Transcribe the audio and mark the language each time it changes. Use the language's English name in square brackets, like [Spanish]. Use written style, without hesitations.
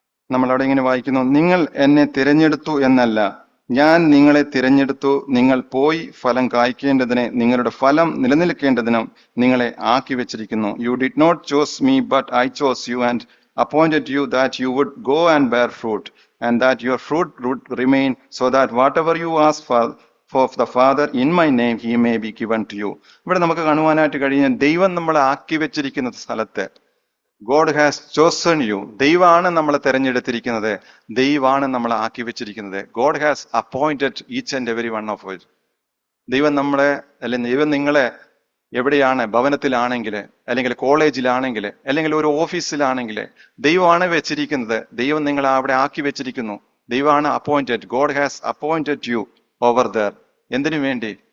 [Malayalam] നമ്മളവിടെ ഇങ്ങനെ വായിക്കുന്നു, നിങ്ങൾ എന്നെ തിരഞ്ഞെടുത്തു എന്നല്ല, ഞാൻ നിങ്ങളെ തിരഞ്ഞെടുത്തു, നിങ്ങൾ പോയി ഫലം കായ്ക്കേണ്ടതിന്, നിങ്ങളുടെ ഫലം നിലനിൽക്കേണ്ടതിനും നിങ്ങളെ ആക്കി വെച്ചിരിക്കുന്നു. [English] You did not chose me, but I chose you and appointed you that you would go and bear fruit, and that your fruit would remain, so that whatever you ask for the Father in my name, he may be given to you. [Malayalam] ഇവിടെ നമുക്ക് കാണുവാനായിട്ട് കഴിയുന്ന ദൈവം നമ്മളെ ആക്കി വെച്ചിരിക്കുന്ന സ്ഥലത്ത്, [English] God has chosen you. [Malayalam] ദൈവമാണ് നമ്മളെ തെരഞ്ഞെടുത്തിരിക്കുന്നത്, ദൈവമാണ് നമ്മളെ ആക്കി വെച്ചിരിക്കുന്നത്. [English] God has appointed each and every one of us. [Malayalam] ദൈവം നമ്മളെ, അല്ലെങ്കിൽ ദൈവം നിങ്ങളെ എവിടെയാണ്, ഭവനത്തിലാണെങ്കിൽ, അല്ലെങ്കിൽ കോളേജിലാണെങ്കിൽ, അല്ലെങ്കിൽ ഒരു ഓഫീസിലാണെങ്കിൽ, ദൈവമാണ് വെച്ചിരിക്കുന്നത്. ദൈവം നിങ്ങളെ അവിടെ ആക്കി വെച്ചിരിക്കുന്നു. ദൈവമാണ് appointed. [English] God has appointed you over there. [Malayalam] എന്തിനു വേണ്ടി?